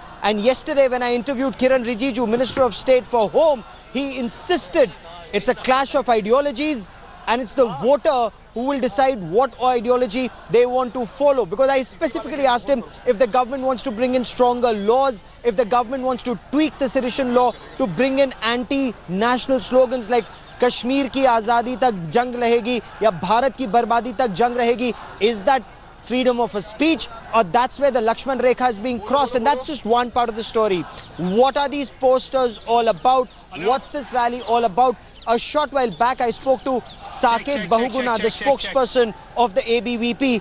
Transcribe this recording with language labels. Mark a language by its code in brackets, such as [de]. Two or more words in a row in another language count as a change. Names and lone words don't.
[en] And yesterday, when I interviewed Kiran Rijiju, Minister of State for Home, he insisted it's a clash of ideologies and it's the voter who will decide what ideology they want to follow. Because I specifically asked him if the government wants to bring in stronger laws, if the government wants to tweak the sedition law to bring in anti-national slogans like [hi] कश्मीर की आज़ादी तक जंग रहेगी या भारत की बरबादी तक जंग रहेगी. [en] Is that freedom of a speech, or that's where the Lakshman Rekha is being crossed? And that's just one part of the story. What are these posters all about? What's this rally all about? A short while back, I spoke to Saket Bahuguna, the spokesperson of the ABVP.